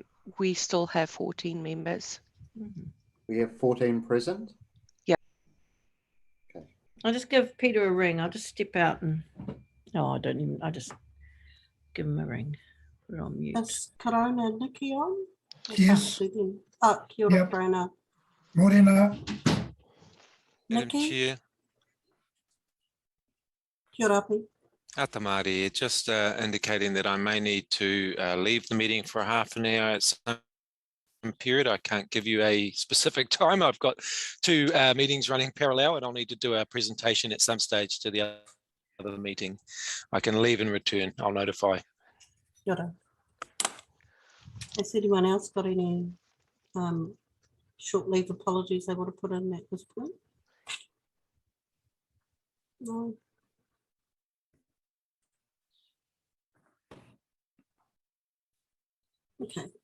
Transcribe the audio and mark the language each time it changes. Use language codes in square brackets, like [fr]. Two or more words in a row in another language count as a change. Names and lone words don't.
[en] We still have 14 members. We have 14 present? Yeah. Okay. I'll just give Peter a ring. I'll just step out and... No, I don't even... I'll just give him a ring. Put it on mute. Is Corona Nikki on? Yes. [mi] Oh, kia ora, [en] Yep. Corona. Morena. Nikki? Chair. [mi] Kia ora, Pete. Atamari, [en] just indicating that I may need to leave the meeting for half an hour at some period. I can't give you a specific time. I've got two meetings running parallel, and I'll need to do a presentation at some stage to the other meeting. I can leave and return. I'll notify. [mi] Kia ora. [en] Has anyone else got any short leave apologies they want to put in at this point? No. Okay.